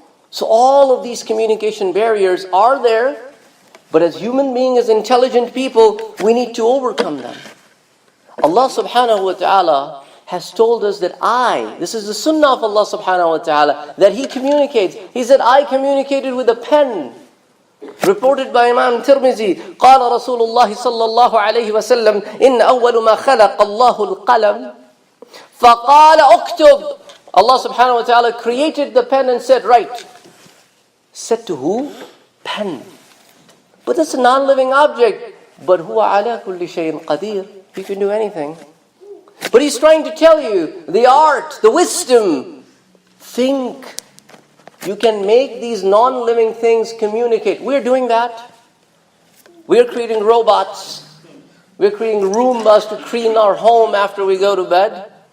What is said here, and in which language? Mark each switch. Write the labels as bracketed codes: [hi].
[en] So all of these communication barriers are there, but as human beings, as intelligent people, we need to overcome them. Allah subhanahu wa ta'ala has told us that this is the sunnah of Allah subhanahu wa ta'ala, that He communicates. He said, I communicated with a pen. Reported by Imam Tirmizi, [ar] قال رسول الله صلى الله عليه وسلم إن أول ما خلق الله القلم فقال اكتب. [en] Allah subhanahu wa ta'ala created the pen and said, write. Said to who? Pen. But it's a non-living object. [ar] But هو على كل شيء قدير. [en] You can do anything. But He's trying to tell you the art, the wisdom. Think. You can make these non-living things communicate. We're doing that. We're creating robots. We're creating Roombas to clean our home after we go to bed.